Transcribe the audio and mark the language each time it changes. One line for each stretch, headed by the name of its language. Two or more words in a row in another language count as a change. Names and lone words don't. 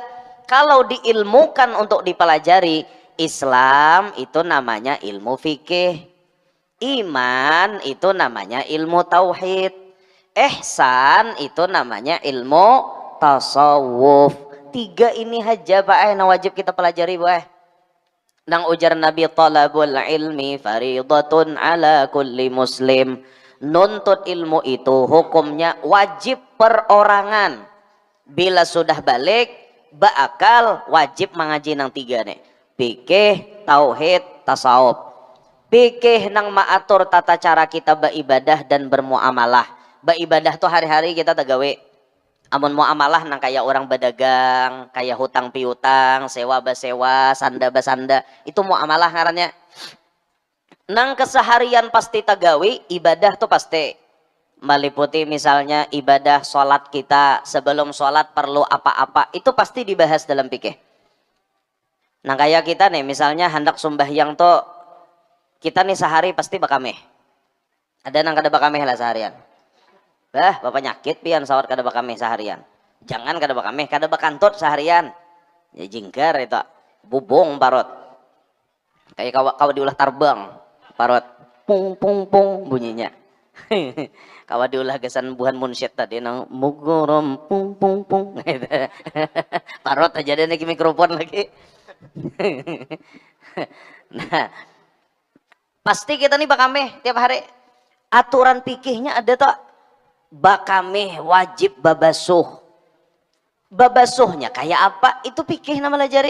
Indonesian: Kalau diilmukan untuk dipelajari, Islam itu namanya ilmu fikih. Iman itu namanya ilmu tauhid. Ihsan itu namanya ilmu tasawuf.
Banjar: 3 ini aja Pak na wajib kita pelajari Bu. Nang ujar Nabi,
Arabic: طلب العلم فريضة على كل مسلم.
Indonesian: Nuntut ilmu itu hukumnya wajib perorangan.
Banjar: Bila sudah balik, bakal wajib mengaji nang 3 nih.
Indonesian: Fikih, tauhid, tasawuf.
Banjar: Fikih nang maatur tata cara kita beribadah dan bermuamalah. Beribadah tuh hari-hari kita tagawe. Amun muamalah nang kayak orang berdagang, kayak hutang piutang, sewa basewa, sanda basanda, itu muamalah ngarannya. Nang keseharian pasti tagawi,
Indonesian: ibadah tuh pasti meliputi misalnya ibadah sholat kita, sebelum sholat perlu apa-apa, itu pasti dibahas dalam fikih.
Banjar: Nah kayak kita nih misalnya hendak sembahyang tuh, kita nih sehari pasti bakameh. Ada nang kada bakameh lah seharian. Bapak nyakit pian sawat kada bakameh seharian. Jangan kada bakameh, kada bakantut seharian. Ya jingkar itu, bubung parot. Kayak kawa diulah tarbang, parot. Pung pung pung bunyinya. Kawa diulah gesan buhan munsyid tadi nang mugurum pung pung pung. Parot aja deh nih mikrofon lagi. Nah, pasti kita nih bakameh tiap hari. Aturan pikihnya ada tak? Bakameh wajib babasuh. Babasuhnya kayak apa? Itu pikih nama lajari.